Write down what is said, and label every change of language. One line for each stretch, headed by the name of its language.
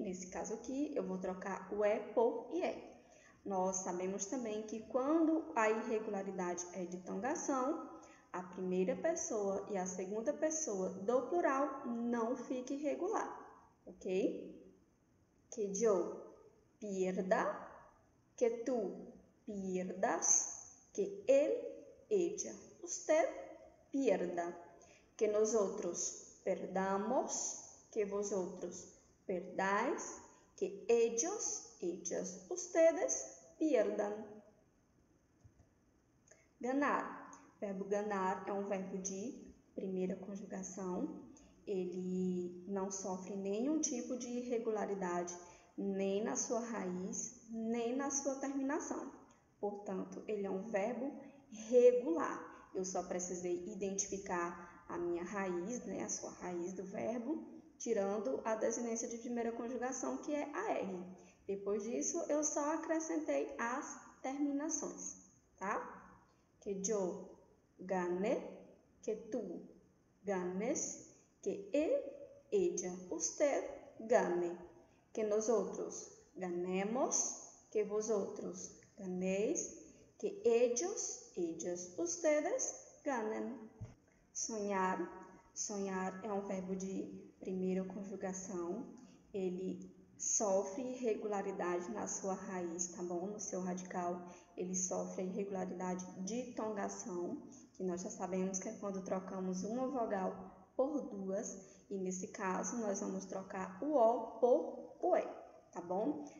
Portuguese: Nesse caso aqui eu vou trocar o E por IE. Nós sabemos também que quando a irregularidade é ditongação, a primeira pessoa e a segunda pessoa do plural não fica irregular, ok?
Spanish: Que yo pierda, que tú pierdas, que él, ella, usted pierda, que nosotros perdamos, que vosotros perdáis, que ellos, ellas, ustedes pierdan. Ganar.
Portuguese: O verbo ganar é um verbo de primeira conjugação. Ele não sofre nenhum tipo de irregularidade, nem na sua raiz, nem na sua terminação. Portanto, ele é um verbo regular. Eu só precisei identificar a minha raiz, né, a sua raiz do verbo, tirando a desinência de primeira conjugação, que é a R. Depois disso, eu só acrescentei as terminações, tá?
Spanish: Que yo gane, que tú ganes, que él, ella, usted gane, que nosotros ganemos, que vosotros ganéis, que ellos, ellas, ustedes ganem.
Portuguese: Sonhar. Sonhar é um verbo de primeira conjugação. Ele sofre irregularidade na sua raiz, tá bom? No seu radical, ele sofre a irregularidade de tongação, que nós já sabemos que é quando trocamos uma vogal por duas, e nesse caso nós vamos trocar o O por o E, tá bom?